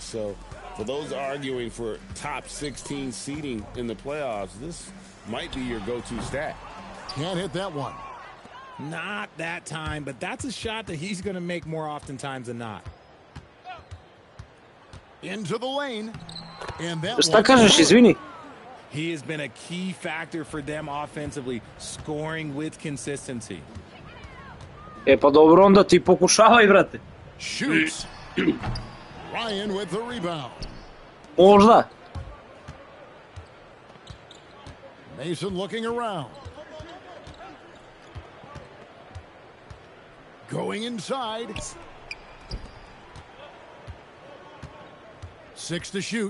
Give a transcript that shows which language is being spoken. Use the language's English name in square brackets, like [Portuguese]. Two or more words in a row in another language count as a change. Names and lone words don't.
[English] So for those arguing for top 16 seeding in the playoffs, this might be your go-to stat. Can't hit that one. Not that time, but that's a shot that he's going to make more oftentimes than not. Into the lane. And that [Serbian] Šta kažeš, izvini? [English] He has been a key factor for them offensively, scoring with consistency. [Serbian] E pa dobro, onda ti pokušavaj, brate. [English] Shoots. Ryan with the rebound. [Serbian] Možda. [English] Mason looking around. Going inside. 6 to shoot.